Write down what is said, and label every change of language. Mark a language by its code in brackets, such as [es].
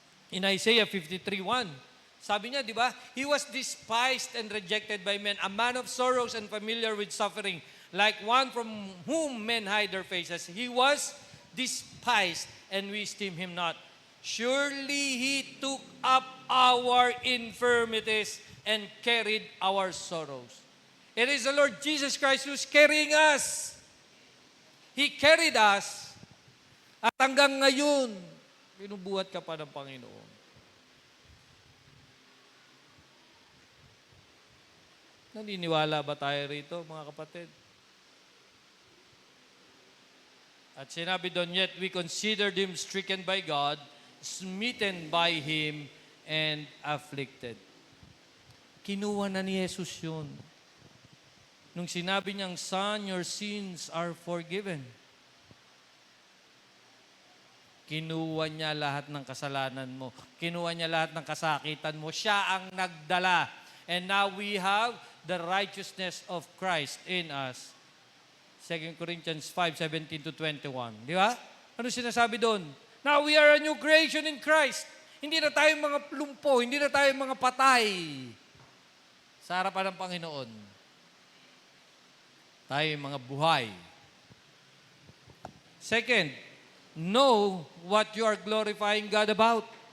[en] In Isaiah 53:1, [tl] sabi niya, di ba? [en] He was despised and rejected by men, a man of sorrows and familiar with suffering, like one from whom men hide their faces. He was despised, and we esteem him not. Surely he took up our infirmities and carried our sorrows. It is the Lord Jesus Christ who's carrying us. He carried us. [tl] At hanggang ngayon, binubuhat ka pa ng Panginoon. Naniniwala ba tayo rito, mga kapatid? At sinabi doon, [en] yet we considered him stricken by God, smitten by him, and afflicted. [tl] Kinuha na ni Jesus yun. Nung sinabi niyang, [en] Son, your sins are forgiven. [tl] Kinuha niya lahat ng kasalanan mo. Kinuha niya lahat ng kasakitan mo. Siya ang nagdala. [en] And now we have the righteousness of Christ in us. [tl] 2 Corinthians 5:17-21. Di ba? Ano sinasabi doon? [en] Now we are a new creation in Christ. [tl] Hindi na tayo mga lumpo, hindi na tayo mga patay sa harapan ng Panginoon. Tayo mga buhay. [en] Second, know what you are glorifying God about.